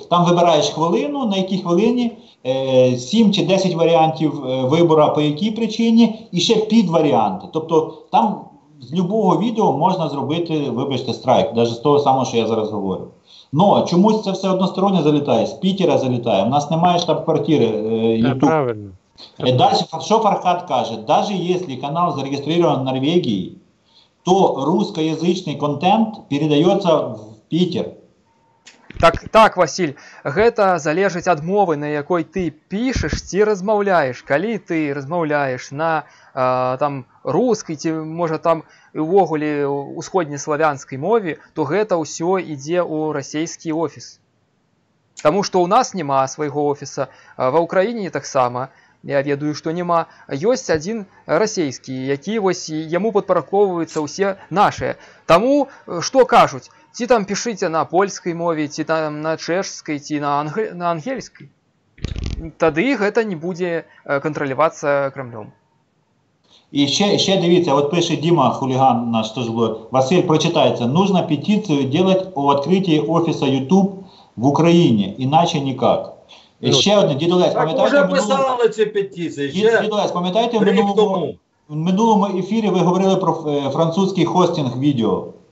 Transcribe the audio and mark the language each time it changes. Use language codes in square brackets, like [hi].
[uk] Там вибираєш хвилину, на якій хвилині 7 чи 10 варіантів вибору по якій причині, і ще підваріанти. Тобто там з любого відео можна зробити, вибачте, страйк, навіть з того самого, що я зараз говорю. Но чомусь це все односторонньо залітає, з Пітера залітає, у нас немає штаб-квартири YouTube. Правильно. [ru] Дальше, что Фархад каже, даже если канал зарегистрирован в Норвегии, то русскоязычный контент передается в Питер. [be] Так, Василь, гэта залежыць ад мовы, на якой ты пішаш ці размаўляеш. Калі ты размаўляеш на там рускай ці можа там увогуле усходнеславянскай мове, то гэта ўсё ідзе ў расійскі офіс. Таму што ў нас няма свайго офіса, ва ўкраіне таксама. Я ведаю, што няма. Ёсць адзін расійскі, які вось яму падпарадкоўваюцца ўсе нашыя. Таму што кажуць? Ці там пішыце на польскай мове, ці там на чэшскай, ці на ангельскай. Тады гэта не будзе кантралявацца Кремлем. [uk] І ще дивіться, от пише Діма, хуліган наш теж було. Василь, прочитається. [ru] Нужно петицию делать о открытии офиса YouTube [uk] в Україні, іначе ніяк. І ще одне, Дід Олесь, пам'ятаєте, вже писали ці петиції. Дід Олесь, пам'ятаєте, в минулому ефірі ви говорили про французький хостинг відео.